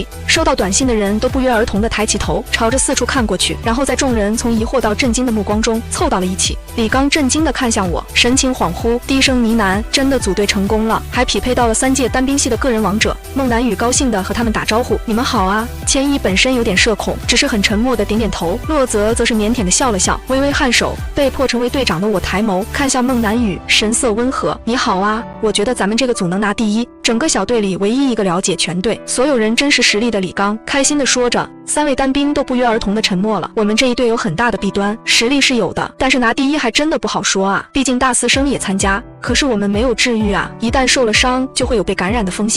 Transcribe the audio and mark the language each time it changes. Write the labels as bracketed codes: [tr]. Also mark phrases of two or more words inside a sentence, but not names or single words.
[zh] 收到短信的人都不約而同地抬起頭，朝着四處看過去，然後在眾人從疑惑到震驚的目光中湊到了一起。李剛震驚地看向我，神情恍惚，低聲呢喃：“真的組隊成功了，還匹配到了3屆單兵系的個人王者。” 孟南雨高興地和他們打招呼：“你們好啊。”千一本身有點社恐，只是很沉默地點點頭。洛澤則是腼腆地笑了笑，微微颔首。被迫成為隊長的我抬眸看向孟南雨，神色溫和：“你好啊，我覺得咱們這個組能拿第一。” 整個小隊裡唯一一個了解全隊所有人真實實力的李剛開心地說着。3位單兵都不約而同地沉默了。我們這一隊有很大的弊端，實力是有的，但是拿第一還真的不好說啊，畢竟大四生也參加，可是我們沒有治癒啊，一旦受了傷就會有被感染的風險。